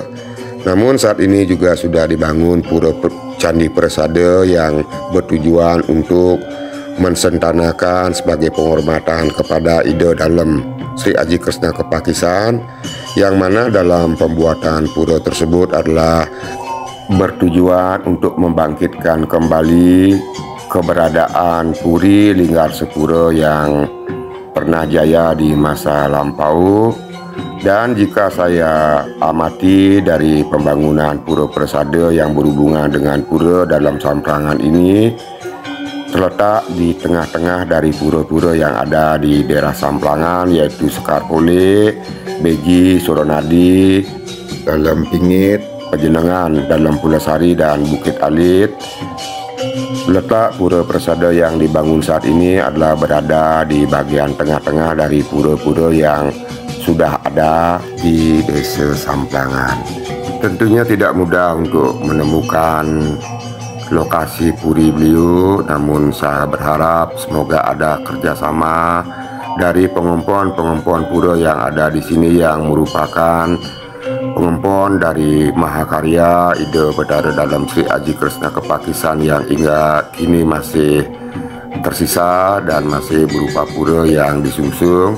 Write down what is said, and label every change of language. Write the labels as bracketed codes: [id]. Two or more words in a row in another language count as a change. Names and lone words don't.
[id] Namun saat ini juga sudah dibangun pura Candi Persada yang bertujuan untuk mensentanakan sebagai penghormatan kepada Ida Dalem Sri Haji Kresna Kepakisan, yang mana dalam pembuatan pura tersebut adalah bertujuan untuk membangkitkan kembali keberadaan Puri Linggarsepura yang pernah jaya di masa lampau. Dan jika saya amati dari pembangunan pura persada yang berhubungan dengan pura dalam Samprangan ini, terletak di tengah-tengah dari pura-pura yang ada di daerah Samprangan, yaitu Sekar Pole, Begi, Suronadi, Dalem Pingit, Pejenengan, Dalem Pulasari, dan Bukit Alit. Letak pura persada yang dibangun saat ini adalah berada di bagian tengah-tengah dari pura-pura yang sudah ada di Desa Samprangan. Tentunya tidak mudah untuk menemukan lokasi puri beliau, namun saya berharap semoga ada kerjasama dari pengompon pura yang ada di sini yang merupakan pengompon dari Mahakarya Ida Betara Dalem Sri Haji Kresna Kepakisan yang hingga kini masih tersisa dan masih berupa pura yang disungsung.